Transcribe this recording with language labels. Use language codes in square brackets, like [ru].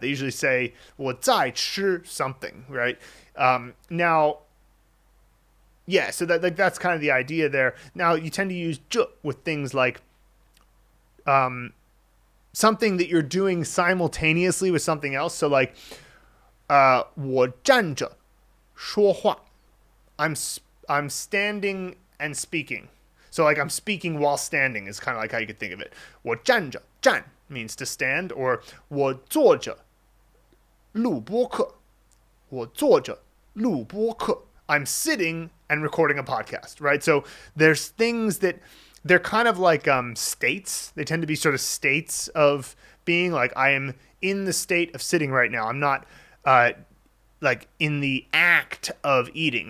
[en] They usually say [zh] 我在吃 [en] something, right? Now, yeah, so that's kind of the idea there. Now, you tend to use 这 with things like something that you're doing simultaneously with something else. [zh] So like, 我站着说话. [en] I'm standing and speaking. So like I'm speaking while standing is kind of like how you could think of it. [zh] 我站着, [en] 站 means to stand, or [zh] 我坐着录播课. 我坐着录播课. [en] I'm sitting and recording a podcast, right? So there's things that they're kind of like states. They tend to be sort of states of being, like I am in the state of sitting right now. I'm not like in the act of eating.